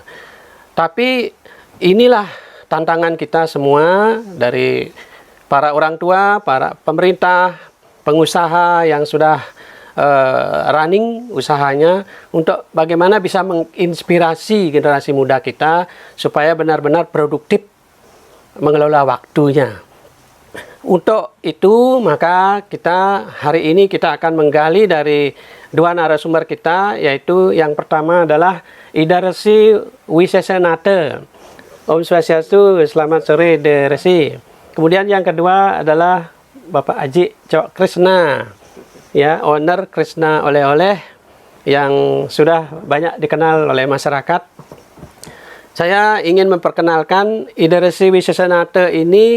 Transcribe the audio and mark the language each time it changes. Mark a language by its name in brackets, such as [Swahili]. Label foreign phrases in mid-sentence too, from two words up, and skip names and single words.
[Indonesian] Tapi inilah tantangan kita semua, dari para orang tua, para pemerintah, pengusaha yang sudah running usahanya, untuk bagaimana bisa menginspirasi generasi muda kita supaya benar-benar produktif mengelola waktunya. Untuk itu, maka hari ini kita akan menggali dari dua narasumber kita, yaitu yang pertama adalah Ida Resi Wisesenate. [Balinese] Om Swastiastu, [Indonesian] selamat sore De Resi. Kemudian yang kedua adalah Bapak Aji Cok Krishna, ya, owner Krishna Oleh-oleh yang sudah banyak dikenal oleh masyarakat. Saya ingin memperkenalkan Ida Resi Wisesenate ini.